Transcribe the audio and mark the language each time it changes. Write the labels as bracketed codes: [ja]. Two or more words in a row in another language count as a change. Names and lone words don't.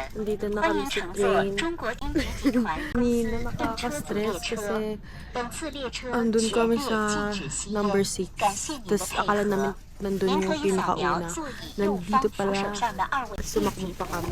[tl] nandito na [zh] 欢 [tl] kami [zh] 迎 [tl] sa [zh] 乘坐 [tl] train. [zh] 中国经济集团公 [tl] Hindi [zh] 司 [tl] na [zh] 登车组列 [tl] nakaka-stress [zh] 车。 [tl] kasi [zh] 本次列车 [tl] andun [zh] 全 [tl] kami [zh] 列 [tl] sa [zh] 禁止吸 [tl] number [zh] 烟。 [tl] 6. [zh] 感谢您的 [tl] Tapos [zh] 配 [tl] akala [zh] 合 [tl] namin。nandun [zh] 您 [tl] yung [zh] 可以扫描 [tl] pinakauna. [zh] 座椅右方 [tl] Nandito [zh] 扶手 [tl] pala. [zh] 上的二维码。 [tl] Sumakbo pa kami.